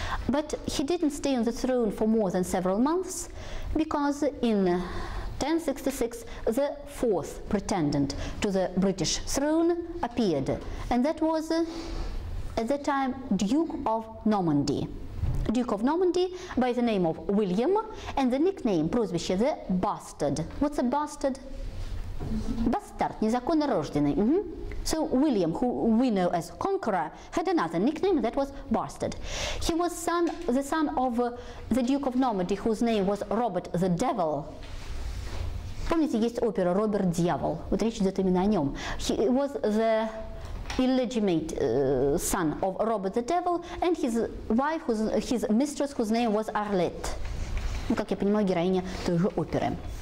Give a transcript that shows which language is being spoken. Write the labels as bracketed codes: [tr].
[en] But he didn't stay on the throne for more than several months, because in 1066 the fourth pretendant to the British throne appeared, and that was at that time Duke of Normandy. Duke of Normandy by the name of William, and the nickname, прозвище, the Bastard. What's a bastard? [ru] Bastard, незаконно рожденный. [en] So William, who we know as Conqueror, had another nickname that was Bastard. He was the son of the Duke of Normandy, whose name was Robert the Devil. [ru] Помните, есть опера «Роберт Дьявол». Вот речь идет именно о нем. [en] He was the illegitimate son of Robert the Devil, and his wife, his mistress, whose name was Arlette. [ru] Ну, как я понимаю, героиня той же оперы.